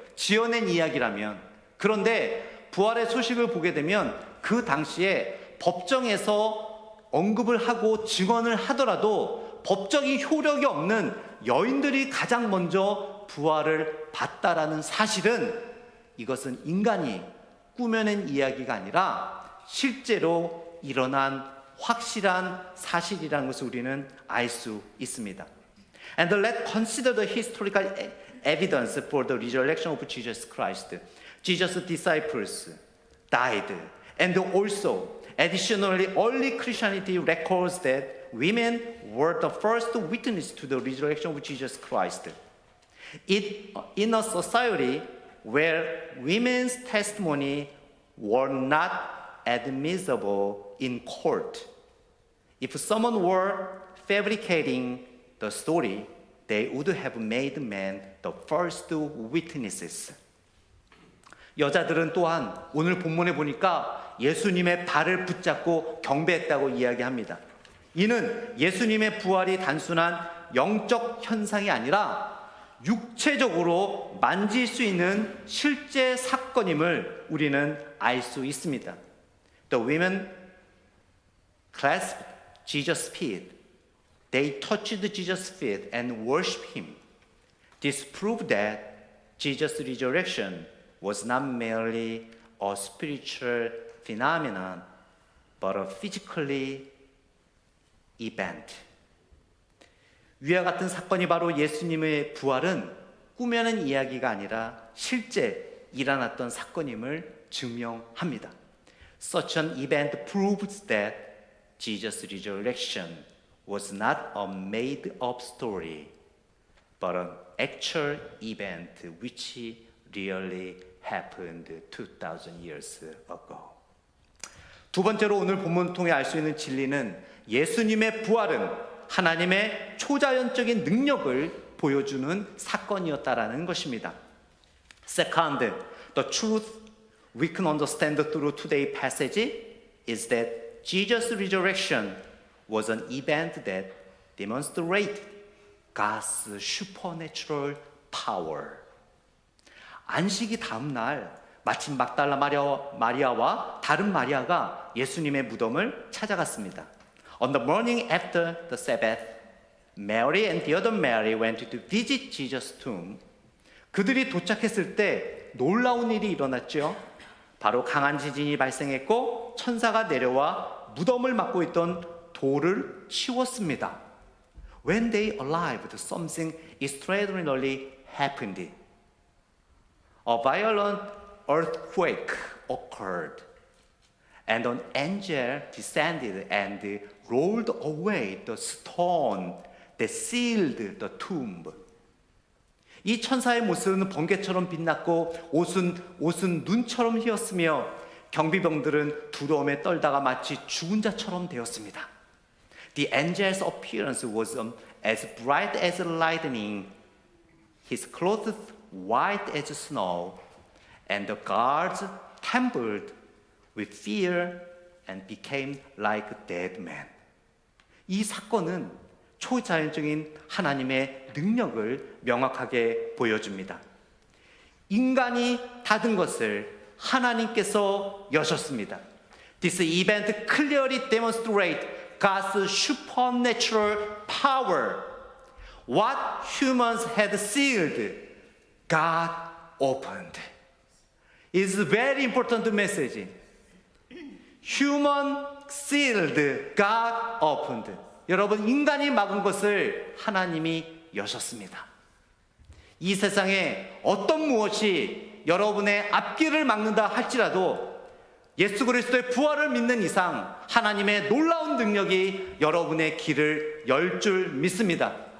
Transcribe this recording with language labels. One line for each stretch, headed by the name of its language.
Korean: 지어낸 이야기라면. 그런데 부활의 소식을 보게 되면 그 당시에 법정에서 언급을 하고 증언을 하더라도 법적인 효력이 없는 여인들이 가장 먼저 부활을 봤다라는 사실은 이것은 인간이 꾸며낸 이야기가 아니라 실제로 일어난 확실한 사실이라는 것을 우리는 알 수 있습니다.
English: And let's consider the historical evidence for the resurrection of Jesus Christ. Jesus' disciples died, and also additionally early Christianity records that women were the first witness to the resurrection of Jesus Christ. In a society where women's testimony were not admissible in court, if someone were fabricating the story, they would have made men the first witnesses.
Korean: 여자들은 또한 오늘 본문에 보니까 예수님의 발을 붙잡고 경배했다고 이야기합니다. 이는 예수님의 부활이 단순한 영적 현상이 아니라 육체적으로 만질 수 있는 실제 사건임을 우리는 알 수 있습니다.
English: The women clasped Jesus' feet. They touched Jesus' feet and worshipped him. This proved that Jesus' resurrection was not merely a spiritual phenomenon, but a physically event.
Korean: 위와 같은 사건이 바로 예수님의 부활은 꾸며낸 이야기가 아니라 실제 일어났던 사건임을 증명합니다.
English: Such an event proves that Jesus' resurrection was not a made-up story, but an actual event which really happened 2,000 years ago.
Korean: 두 번째로 오늘 본문 통해 알 수 있는 진리는 예수님의 부활은 하나님의 초자연적인 능력을 보여주는 사건이었다라는 것입니다.
English: Second, the truth we can understand through today's passage is that Jesus' resurrection was an event that demonstrated God's supernatural power.
Korean: 안식이 다음 날 마침 막달라 마리아와 다른 마리아가 예수님의 무덤을 찾아갔습니다.
English: On the morning after the Sabbath, Mary and the other Mary went to visit Jesus' tomb.
Korean: 그들이 도착했을 때 놀라운 일이 일어났죠. 바로 강한 지진이 발생했고 천사가 내려와 무덤을 막고 있던 돌을 치웠습니다.
English: When they arrived, something extraordinary happened. A violent earthquake occurred, and an angel descended and rolled away the stone that sealed the tomb.
Korean: 이 천사의 모습은 번개처럼 빛났고 옷은 눈처럼 휘었으며 경비병들은 두려움에 떨다가 마치 죽은 자처럼 되었습니다.
English: The angel's appearance was as bright as lightning, his clothes white as snow, and the guards trembled with fear and became like dead men.
Korean: 이 사건은 초자연적인 하나님의 능력을 명확하게 보여줍니다. 인간이 닫은 것을 하나님께서 여셨습니다.
English: This event clearly demonstrates God's supernatural power. What humans had sealed, God opened. It's a very important message. Human sealed, God opened.
Korean: 여러분, 인간이 막은 것을 하나님이 여셨습니다. 이 세상에 어떤 무엇이 여러분의 앞길을 막는다 할지라도 예수 그리스도의 부활을 믿는 이상 하나님의 놀라운 능력이 여러분의 길을 열 줄 믿습니다.